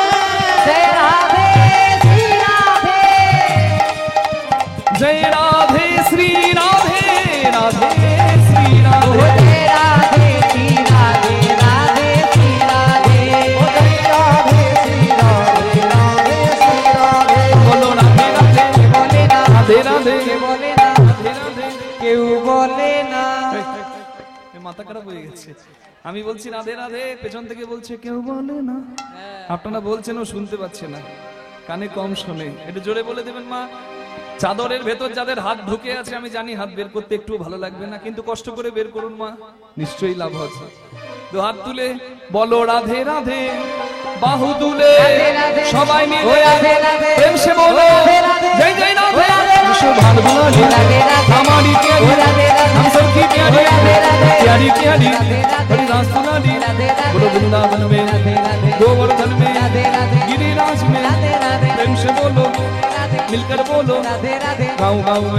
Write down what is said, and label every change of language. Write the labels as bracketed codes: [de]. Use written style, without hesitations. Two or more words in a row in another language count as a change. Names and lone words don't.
[hi] जय राधे श्री राधे, जय राधे श्री राधे राधे श्री राधे राधे श्री राधे राधे श्री राधे, राधे श्री राधे राधे श्री राधे। बोलो राधे राधे बोले ना राधे राधे बोले ना राधे राधे। [bn] কেউ বলে না। এ মাথা খারাপ হয়ে গেছে। আমি বলছি রাধে রাধে, পেছন থেকে বলছে কেউ বলে না। আপনারা বলছেন ও শুনতে পাচ্ছে না, কানে কম শোনে। একটু জোরে বলে দেবেন মা। চাদরের ভেতর যাদের হাত ঢুকে আছে আমি জানি হাত বের করতে একটু ভালো লাগবে না, কিন্তু কষ্ট করে বের করুন মা, নিশ্চয়ই লাভ আছে। দু হাত তুলে বলো রাধে রাধে, বাহু তুলে রাধে, সবাই মিলে রাধে রাধে, [hi] प्रेम से बोलो [bn] রাধে রাধে, জয় জয় রাধে রাধে রাধে, [hi] विश्व भानुलाली राधे राधे, हमारी प्यारी राधे राधे, हम सबकी प्यारी राधे राधे, प्यारी प्यारी राधे राधे, हरि रास सुनाली राधे राधे, बोलो वृंदावन में राधे राधे, गोवर्धन में राधे राधे, गिरिराज में राधे राधे, प्रेम से बोलो राधे मिलकर बोलो राधे राधे, गाँव गाँव में